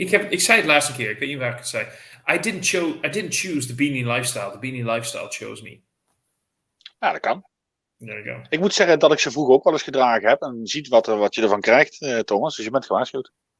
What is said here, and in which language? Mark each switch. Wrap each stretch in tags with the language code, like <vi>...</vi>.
<nl>Ik zei het laatste keer. Ik weet niet waar ik het zei.</nl> <en>I didn't choose the beanie lifestyle. The beanie lifestyle chose me.</en> <nl>Ja, dat kan.</nl> <en>There you go.</en> <nl>Ik moet zeggen dat ik ze vroeger ook wel eens gedragen heb. En ziet wat je ervan krijgt, Thomas. Dus je bent gewaarschuwd.</nl>